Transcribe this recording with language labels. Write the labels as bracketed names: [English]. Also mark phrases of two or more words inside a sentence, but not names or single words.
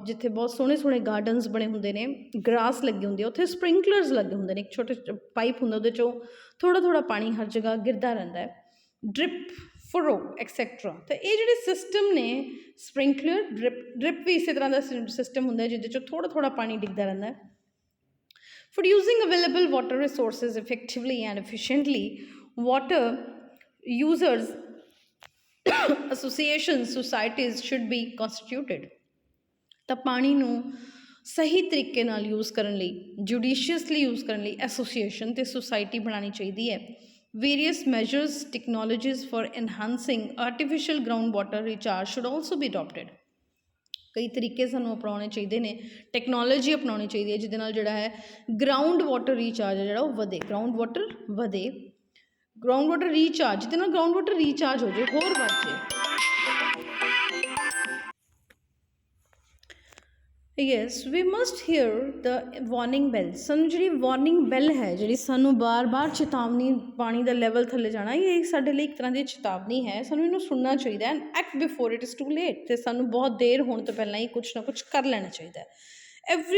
[Punjabi] ਜਿੱਥੇ ਬਹੁਤ ਸੋਹਣੇ ਗਾਰਡਨਸ ਬਣੇ ਹੁੰਦੇ ਨੇ ਗਰਾਸ ਲੱਗੇ ਹੁੰਦੇ ਉੱਥੇ ਸਪ੍ਰਿੰਕਲਰਸ ਲੱਗੇ ਹੁੰਦੇ ਨੇ ਇੱਕ ਛੋਟੇ ਪਾਈਪ ਹੁੰਦਾ ਉਹਦੇ 'ਚੋਂ ਥੋੜ੍ਹਾ ਪਾਣੀ ਹਰ ਜਗ੍ਹਾ ਗਿਰਦਾ ਰਹਿੰਦਾ ਹੈ [English] drip furrow etcetera [Punjabi] ਤਾਂ ਇਹ ਜਿਹੜੇ ਸਿਸਟਮ ਨੇ [English] sprinkler drip [Punjabi] ਵੀ ਇਸੇ ਤਰ੍ਹਾਂ ਦਾ ਸਿਸਟਮ ਹੁੰਦਾ ਜਿਹਦੇ 'ਚੋਂ ਥੋੜ੍ਹਾ ਪਾਣੀ ਡਿੱਗਦਾ ਰਹਿੰਦਾ ਹੈ [English] For using available water resources effectively and efficiently, water users associations, societies should be constituted. [Punjabi] ਤਾਂ ਪਾਣੀ ਨੂੰ ਸਹੀ ਤਰੀਕੇ ਨਾਲ ਯੂਜ਼ ਕਰਨ ਲਈ [English] judiciously use [Punjabi] ਕਰਨ ਲਈ ਐਸੋਸੀਏਸ਼ਨ ਅਤੇ ਸੁਸਾਇਟੀ ਬਣਾਉਣੀ ਚਾਹੀਦੀ ਹੈ [English] Various measures, technologies for enhancing artificial groundwater recharge should also be adopted. [Punjabi] ਕਈ ਤਰੀਕੇ ਸਾਨੂੰ ਅਪਣਾਉਣੇ ਚਾਹੀਦੇ ਨੇ ਟੈਕਨੋਲੋਜੀ ਅਪਣਾਉਣੀ ਚਾਹੀਦੀ ਹੈ ਜਿਹਦੇ ਨਾਲ ਜਿਹੜਾ ਹੈ [English] ground water recharge [Punjabi] ਹੈ ਜਿਹੜਾ ਉਹ ਵਧੇ [English] ground water [Punjabi] ਰੀਚਾਰਜ ਜਿਹਦੇ ਨਾਲ [English] ground water recharge [Punjabi] ਹੋ ਜਾਏ ਹੋਰ ਵੱਧ ਜਾਏ [English] yes we must hear the warning bell [Punjabi] ਸਾਨੂੰ ਜਿਹੜੀ [English] warning bell [Punjabi] ਹੈ ਜਿਹੜੀ ਸਾਨੂੰ ਬਾਰ ਚੇਤਾਵਨੀ ਪਾਣੀ ਦਾ ਲੈਵਲ ਥੱਲੇ ਜਾਣਾ ਇਹ ਸਾਡੇ ਲਈ ਇੱਕ ਤਰ੍ਹਾਂ ਦੀ ਚੇਤਾਵਨੀ ਹੈ ਸਾਨੂੰ ਇਹਨੂੰ ਸੁਣਨਾ ਚਾਹੀਦਾ [English] and act before it is too late [Punjabi] ਅਤੇ ਸਾਨੂੰ ਬਹੁਤ ਦੇਰ ਹੋਣ ਤੋਂ ਪਹਿਲਾਂ ਹੀ ਕੁਛ ਨਾ ਕੁਛ ਕਰ ਲੈਣਾ ਚਾਹੀਦਾ ਐਵਰੀ